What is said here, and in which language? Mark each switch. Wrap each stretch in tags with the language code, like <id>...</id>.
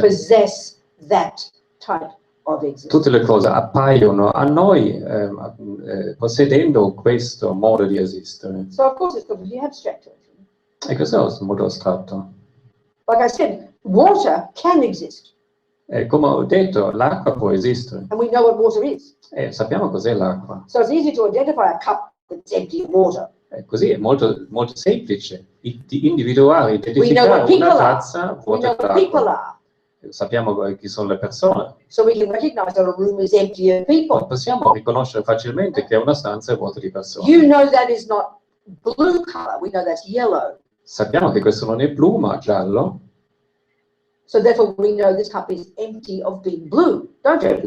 <en>possess that type of existence.</en> <it>tutte le cose appaiono a noi possedendo questo modo di esistere.</it> <en>So of course it's completely abstract.</en> <it>E questo è molto astratto.</it> <en>Like I said, water can exist,</en> <it>Come ho detto, l'acqua può esistere.</it> <en>and we know what water is.</en> <it>Sappiamo cos'è l'acqua.</it> <en>So it's easy to identify a cup that's empty of water.</en> <it>Così è molto, molto semplice di individuare,</it> <en>We know</en> <it>identificare</it> <en>what people</en> <it>una</it> <en>are.</en> <it>tazza</it> <en>We</en> <it>vuota</it> <en>know what people</en> <it>d'acqua.</it> <en>are.</en> <it>Sappiamo chi sono le persone.</it> <en>So we can recognize that a room is empty of people.</en> <it>Possiamo riconoscere facilmente che una stanza è vuota di persone.</it> <en>You know that is not blue color. We know that's yellow.</en> <it>Sappiamo che questo non è blu, ma giallo.</it> <en>So therefore we know this cup is empty of being blue, don't you?</en>